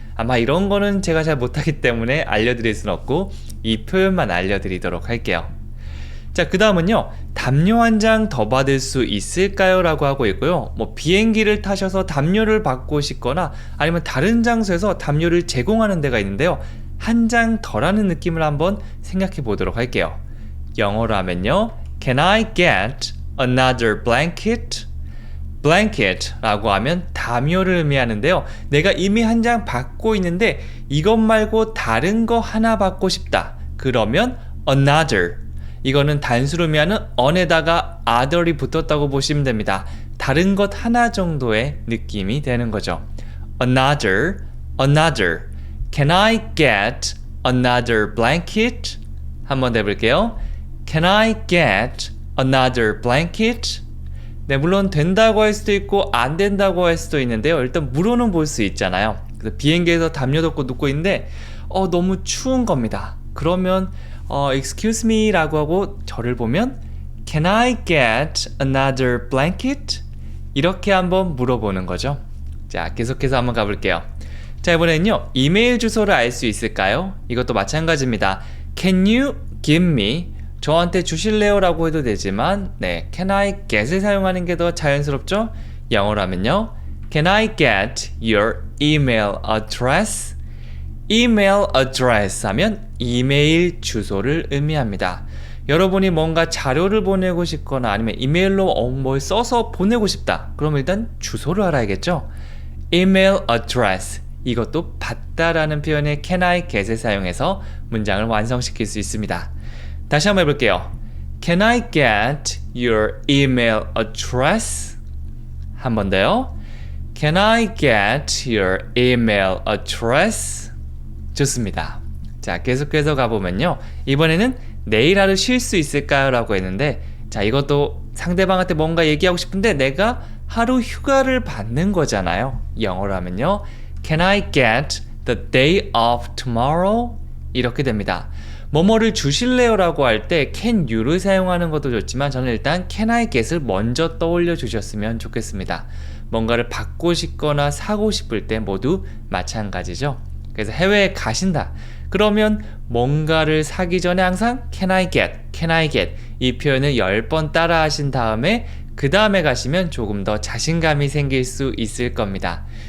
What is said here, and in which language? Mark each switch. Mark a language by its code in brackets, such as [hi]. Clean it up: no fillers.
[ko] 아마 이런 거는 제가 잘 못하기 때문에 알려드릴 수는 없고 이 표현만 알려드리도록 할게요. 자, 그 다음은요. 담요 한 장 더 받을 수 있을까요? 라고 하고 있고요. 뭐 비행기를 타셔서 담요를 받고 싶거나 아니면 다른 장소에서 담요를 제공하는 데가 있는데요. 한 장 더라는 느낌을 한번 생각해 보도록 할게요. 영어로 하면요. [en] Can I get another blanket? [ko] blanket 라고 하면 담요를 의미하는데요. 내가 이미 한 장 받고 있는데 이것 말고 다른 거 하나 받고 싶다. 그러면 another. 이거는 단수로 의미하는 on에다가 other이 붙었다고 보시면 됩니다. 다른 것 하나 정도의 느낌이 되는 거죠. [en] another, another. Can I get another blanket? [ko] 한번 더 해볼게요. [en] Can I get another blanket? [ko] 네, 물론 된다고 할 수도 있고 안 된다고 할 수도 있는데요. 일단 물어는 볼 수 있잖아요. 그래서 비행기에서 담요 덮고 눕고 있는데 너무 추운 겁니다. 그러면 [en] excuse me [ko] 라고 하고 저를 보면 [en] can I get another blanket? [ko] 이렇게 한번 물어보는 거죠. 자, 계속해서 한번 가볼게요. 자, 이번에는요, 이메일 주소를 알 수 있을까요? 이것도 마찬가지입니다. [en] Can you give me? [ko] 저한테 주실래요? 라고 해도 되지만, 네, [en] can I get [ko] 을 사용하는 게 더 자연스럽죠? 영어로 하면요, [en] can I get your email address? [ko] email address 하면 이메일 주소를 의미합니다. 여러분이 뭔가 자료를 보내고 싶거나 아니면 이메일로 뭘 써서 보내고 싶다. 그럼 일단 주소를 알아야겠죠? [en] email address. [ko] 이것도 받다라는 표현의 [en] can I get [ko] 을 사용해서 문장을 완성시킬 수 있습니다. 다시 한번 해볼게요. [en] Can I get your email address? [ko] 한 번 더요. [en] Can I get your email address? [ko] 좋습니다. 자, 계속해서 가보면요. 이번에는 내일 하루 쉴 수 있을까요? 라고 했는데, 자, 이것도 상대방한테 뭔가 얘기하고 싶은데 내가 하루 휴가를 받는 거잖아요. 영어로 하면요. [en] Can I get the day off tomorrow? [ko] 이렇게 됩니다. 뭐뭐를 주실래요? 라고 할 때 [en] can you [ko] 를 사용하는 것도 좋지만 저는 일단 [en] can I get [ko] 을 먼저 떠올려 주셨으면 좋겠습니다. 뭔가를 받고 싶거나 사고 싶을 때 모두 마찬가지죠. 그래서 해외에 가신다. 그러면 뭔가를 사기 전에 항상 [en] can I get [ko] 이 표현을 10번 따라 하신 다음에 그 다음에 가시면 조금 더 자신감이 생길 수 있을 겁니다.